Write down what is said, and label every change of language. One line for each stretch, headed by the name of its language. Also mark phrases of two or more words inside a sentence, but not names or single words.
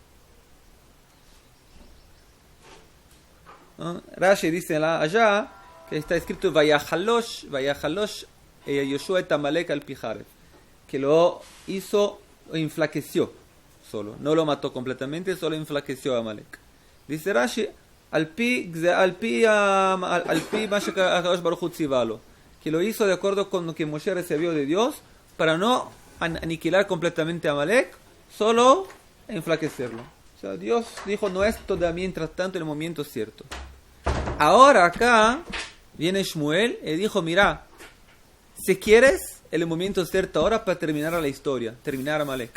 Spanish: ¿No? Rashi dice allá que está escrito
Hebrew: ויחלש יהושע את עמלק לפי חרב,
Spanish: que lo hizo, lo enflaqueció solo. No lo mató completamente, solo enflaqueció a Amalek.
Hebrew: Dice Rashi, על פי מה שהקדוש ברוך הוא ציוהו,
Spanish: que lo hizo de acuerdo con lo que Moshe recibió de Dios, para no aniquilar completamente a Amalek, solo enflaquecerlo. O sea, Dios dijo, no es todavía mientras tanto el momento cierto. Ahora acá viene Shmuel y dijo, mira, si quieres, el momento cierto ahora para terminar la historia, terminar a Amalek.